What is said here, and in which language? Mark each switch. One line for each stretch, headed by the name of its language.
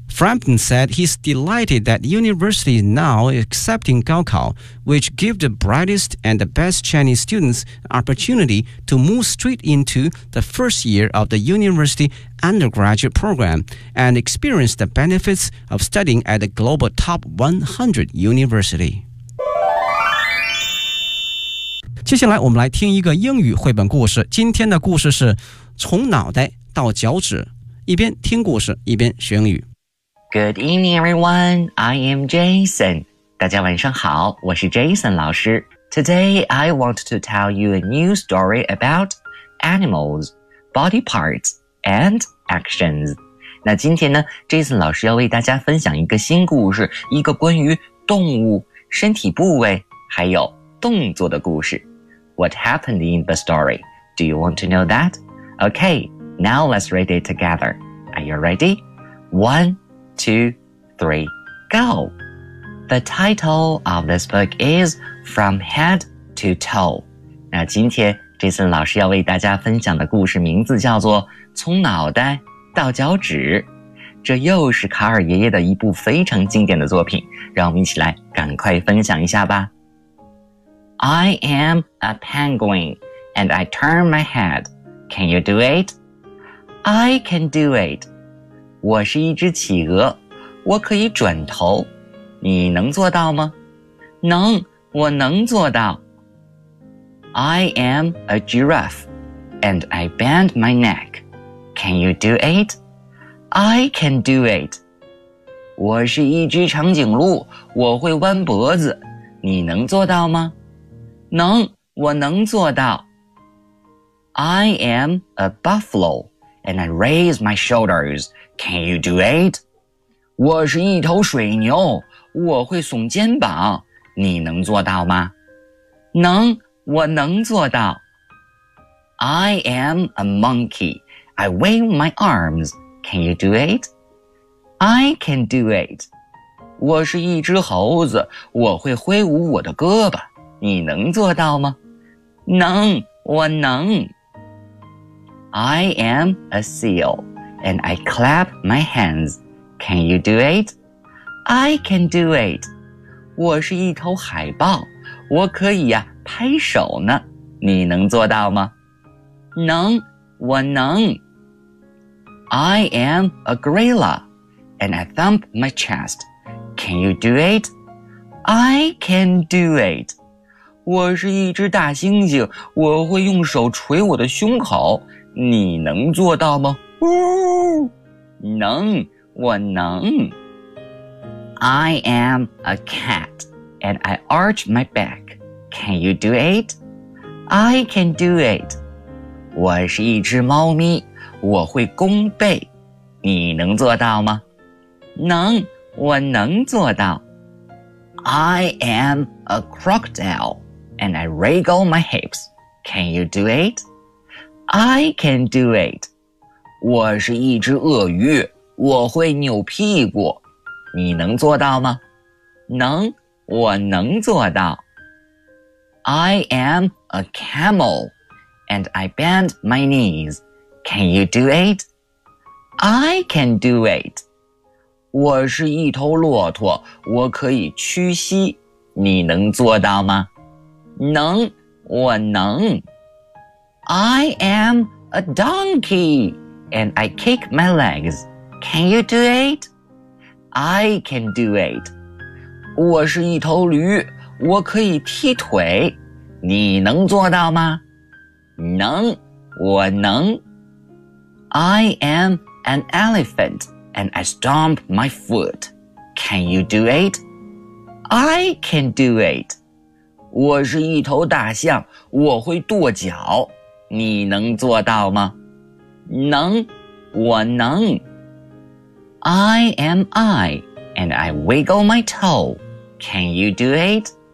English: Frampton said he's delighted that the university is now accepting Gaokao, which gives the brightest and the best Chinese students an opportunity to move straight into the first year of the university undergraduate program and experience the benefits of studying at a global top 100 university.
Chinese: 接下来我们来听一个英语绘本故事，今天的故事是从脑袋到脚趾，一边听故事一边学英语。
English: Good evening, everyone. I am Jason.
Chinese: 大家晚上好，我是 Jason 老师。
English: Today, I want to tell you a new story about animals, body parts, and actions.
Chinese: 那今天呢 ,Jason 老师要为大家分享一个新故事，一个关于动物、身体部位，还有动作的故事。
English: What happened in the story? Do you want to know that? Okay, now let's read it together. Are you ready? 1, 2, 3, go! The title of this book is From Head to Toe.
Chinese: 那今天这次老师要为大家分享的故事名字叫做从脑袋到脚趾。这又是卡尔爷爷的一部非常经典的作品，让我们一起来赶快分享一下吧。
English: I am a penguin, and I turn my head. Can you do it? I can do it.
Chinese: 我是一只企鹅，我可以转头。你能做到吗？能，我能做到。
English: I am a giraffe, and I bend my neck. Can you do it? I can do it.
Chinese: 我是一只长颈鹿，我会弯脖子。你能做到吗？能，我能做到。
English: I am a buffalo, and I raise my shoulders. Can you do it?
Chinese: 我是一头水牛，我会耸肩膀。你能做到吗？能，我能做到。
English: I am a monkey. I wave my arms. Can you do it? I can do it.
Chinese: 我是一只猴子，我会挥舞我的胳膊。你能做到吗？能，我能。
English: I am a seal, and I clap my hands. Can you do it? I can do it.
Chinese: 我是一头海豹，我可以呀、拍手呢。你能做到吗？能，我能。
English: I am a gorilla, and I thump my chest. Can you do it? I can do it.
Chinese: 我是一只大猩猩，我会用手捶我的胸口。你能做到吗？能，我能。
English: I am a cat, and I arch my back. Can you do it? I can do it.
Chinese: 我是一只猫咪，我会弓背。你能做到吗？能，我能做到。
English: I am a crocodile. And I wriggle my hips. Can you do it? I can do it.
Chinese: 我是一只鳄鱼，我会扭屁股。你能做到吗？能，我能做到。
English: I am a camel, and I bend my knees. Can you do it? I can do it.
Chinese: 我是一头骆驼，我可以屈膝。你能做到吗？能，我能。
English: I am a donkey, and I kick my legs. Can you do it? I can do it.
Chinese: 我是一头驴，我可以踢腿。你能做到吗？能，我能。
English: I am an elephant, and I stomp my foot. Can you do it? I can do it.
Chinese: 我是一头大象，我会跺脚。你能做到吗？能，我能。
English: I am I, and I wiggle my toe. Can you do it?